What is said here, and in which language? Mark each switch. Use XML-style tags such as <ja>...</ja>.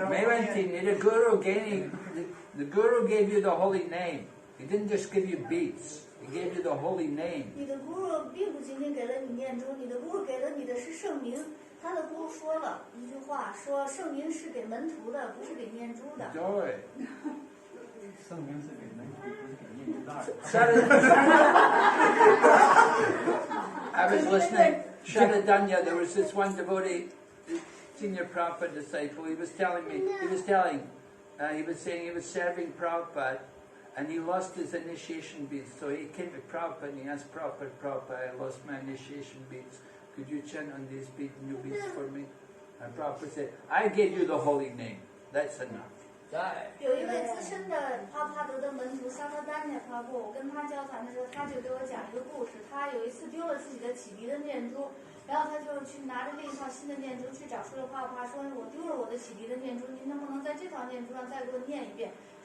<zh>没问题，你的 Guru 给你</zh> <en>the Guru gave you the holy name. He didn't just give you beats. He gave you the holy name.</en> <zh>你的 Guru 并不仅仅给了你念珠，你的 Guru 给了你的是圣名。他的 Guru 说了一句话，说圣名是给门徒的，不是给念珠的。对。圣名是给门徒，不是给念珠的。</zh> <en>I was listening. Shadadanya, there was this one devotee, senior Prabhupada disciple. He was saying he was serving Prabhupada, and he lost his initiation beads. So he came to Prabhupada and he asked Prabhupada, I lost my initiation beads. Could you chant on these new beads for me? And Prabhupada said, I gave you the holy name. That's enough.</en> <zh>有一位资深的帕帕德的门徒萨克丹涅帕布，我跟他交谈的时候，他就给我讲一个故事。他有一次丢了自己的启迪的念珠，然后他就去拿着另一套新的念珠去找这个帕帕说：“我丢了我的启迪的念珠，您能不能在这套念珠上再给我念一遍？”</zh>